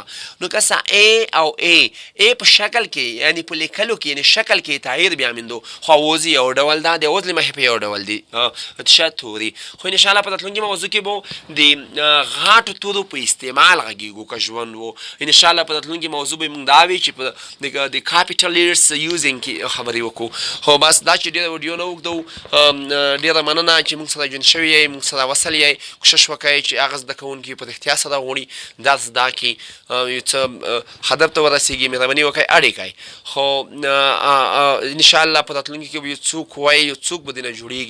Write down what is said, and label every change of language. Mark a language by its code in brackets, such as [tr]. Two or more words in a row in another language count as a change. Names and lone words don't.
[ps] نو که څه ای او ای په شکل کې یعنې په لیکلو کې یعنې شکل کې تغیر بیا میندو، خو اوز یو ډول ده، د اوز له مخې په یو ډول دي ښه توري. خو انشاءالله په راتلونکي موضوع کې به د غاټو تورو په استعمال غږېږو که ژوند و. انشاءالله په راتلونکي موضوع به موږ دا وي چې د [en] capital letters using [ps] کې خبرې وکړو. خو بس دا چې ډېره ویډیو نه اوږدو، ډېره مننه چې موږ سره جون شوي یئ، موږ سره وصل یئ. کوشش وکړئ چې هغه زده کوونکي په رښتیا سره غواړي درس زده کړي، یو څه هدف ته ورسېږي، مهرباني وکړئ اړ یې کړئ. خو انشاءالله په راتلونکي کې به یو څوک وایي، یو څوک به دې نه جوړېږي.